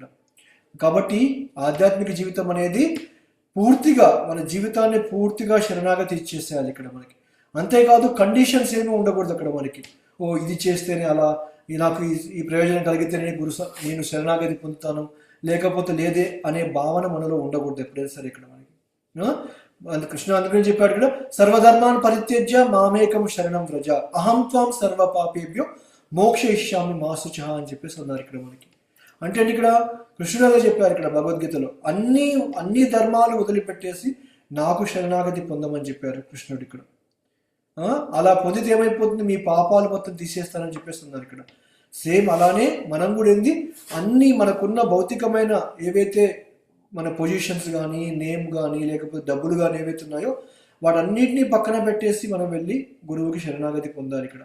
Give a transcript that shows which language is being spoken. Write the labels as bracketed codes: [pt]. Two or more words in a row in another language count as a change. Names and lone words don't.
[te] కాబట్టి ఆధ్యాత్మిక జీవితం అనేది పూర్తిగా మన జీవితాన్ని పూర్తిగా శరణాగతి ఇచ్చేసేయాలి ఇక్కడ మనకి. అంతేకాదు కండిషన్స్ ఏమీ ఉండకూడదు అక్కడ మనకి. ఇది చేస్తేనే అలా, నాకు ఈ ప్రయోజనం కలిగితే నేను శరణాగతి పొందుతాను, లేకపోతే లేదే అనే భావన మనలో ఉండకూడదు ఎప్పుడైనా సరే ఇక్కడ మనకి. కృష్ణ అందుకని చెప్పాడు ఇక్కడ, [sa] సర్వధర్మాన్ పరిత్యజ్య మామేకం శరణం వ్రజ అహం త్వం సర్వ పాపేభ్యో మోక్షయిష్యామి మా శుచః [te] అని చెప్పేసి అన్నారు ఇక్కడ మనకి. అంటే ఇక్కడ కృష్ణుడు చెప్పారు ఇక్కడ భగవద్గీతలో, అన్ని ధర్మాలు వదిలిపెట్టేసి నాకు శరణాగతి పొందమని చెప్పారు కృష్ణుడు ఇక్కడ. అలా పొందితే ఏమైపోతుంది, మీ పాపాలు మొత్తం తీసేస్తానని చెప్పేసి ఉన్నారు ఇక్కడ. సేమ్ అలానే మనం కూడా ఏంది, అన్ని మనకున్న భౌతికమైన ఏవైతే మన పొజిషన్స్ కానీ, నేమ్ కానీ, లేకపోతే డబ్బులు కానీ ఏవైతే ఉన్నాయో వాటన్నిటినీ పక్కన పెట్టేసి మనం వెళ్ళి గురువుకి శరణాగతి పొందాలి ఇక్కడ.